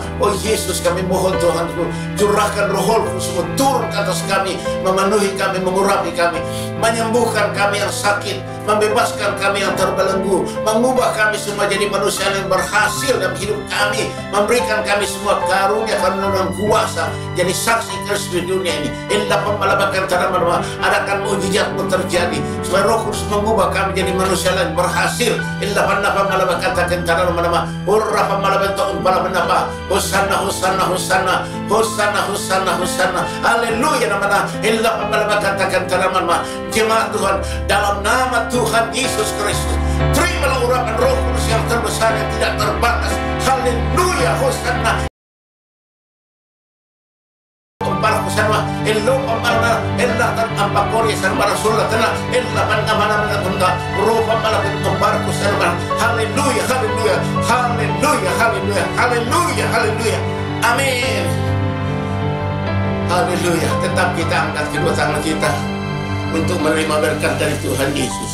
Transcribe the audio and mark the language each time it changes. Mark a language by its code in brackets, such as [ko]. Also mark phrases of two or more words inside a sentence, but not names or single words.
[id] Oh Yesus, kami mohon Tuhanku, curahkan Roh-Mu semua turun ke atas kami, memenuhi kami, mengurapi kami, menyembuhkan kami yang sakit, membebaskan kami yang terbelenggu, mengubah kami semua jadi manusia yang berhasil dalam hidup kami, memberikan kami semua karunia dan kuasa jadi saksi Kristus di dunia ini. Illa pemalabakan tanah mana-mana, adakan mujizat-Mu terjadi supaya Roh Kudus mengubah kami jadi manusia yang berhasil. Illa napa malaba katakan tanah nama urapa malaba to pala menapa hosanna hosanna hosanna hosanna hosanna hosanna. Haleluya, nama illa malaba katakan tanah nama. Jemaat Tuhan, dalam nama Tuhan Yesus Kristus, terimalah urapan Roh Kudus yang terbesar yang tidak terbatas. Haleluya, hosanna sama elo pamana ella tan ampakori sarmara surga tena ella mana punta ropa mala kumbarku sarmara. Haleluya, haleluya, haleluya, haleluya, haleluya, haleluya. Amin. Haleluya. Tetap kita angkat kedua tangan kita untuk menerima berkat dari Tuhan Yesus.